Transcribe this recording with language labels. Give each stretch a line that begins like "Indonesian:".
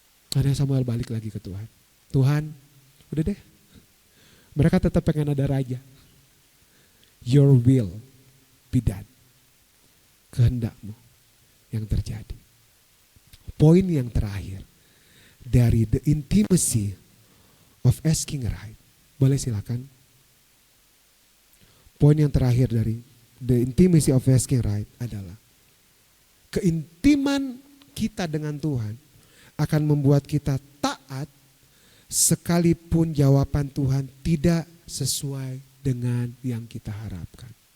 Indonesian: Akhirnya Samuel balik lagi ke Tuhan. Tuhan, udah deh, mereka tetap pengen ada raja.
English: Your will be done.
Indonesian: Kehendakmu yang terjadi. Poin yang terakhir.
English: Dari the intimacy of asking right.
Indonesian: Boleh silakan. Poin yang terakhir dari
English: the intimacy of asking right
Indonesian: adalah keintiman kita dengan Tuhan akan membuat kita taat sekalipun jawaban Tuhan tidak sesuai dengan yang kita harapkan.